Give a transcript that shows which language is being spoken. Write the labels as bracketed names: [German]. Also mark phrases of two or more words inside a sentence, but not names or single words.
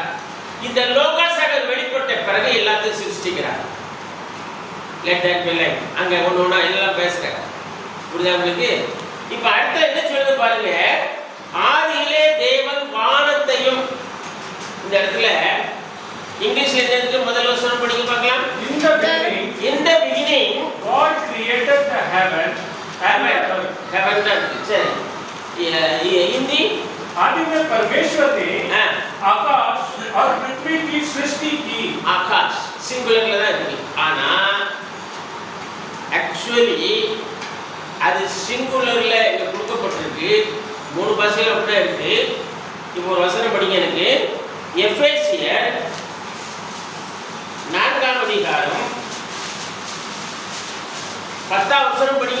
[Tamil] இந்த லோகாஸாக வெளிப்பட்ட பிறகு எல்லாத்தையும் சிருஷ்டிக்கிறார். அங்க ஒண்ணு எல்லாம் பேசுறாங்க. புரியுதா உங்களுக்கு? இப்ப அடுத்த என்ன சொல்லுது பாருங்க. ஆதியிலே தேவன் வானத்தையும், இந்த இடத்துல இங்கிலீஷ்ல என்ன முதல் வசனம் படிக்க பார்க்கலாம். [English] In the beginning God created the heaven. [Tamil] சரி, [Hindi] हिंदी आदि में परमेश्वर ने आकाश और पृथ्वी की सृष्टि की. [Tamil] आकाश सिंगुलरல தான் இருக்கு. ஆனா एक्चुअली அது சிங்குலர்ல இங்க கொடுக்கப்பட்டிருக்கு. 3 பாஷையில அப்படியே இருக்கு. இப்போ ஒரு வசனம் படிங்க எனக்கு. எபேசியர் 4ஆம் அதிகாரம் 10ஆம் வசனம் படிங்க.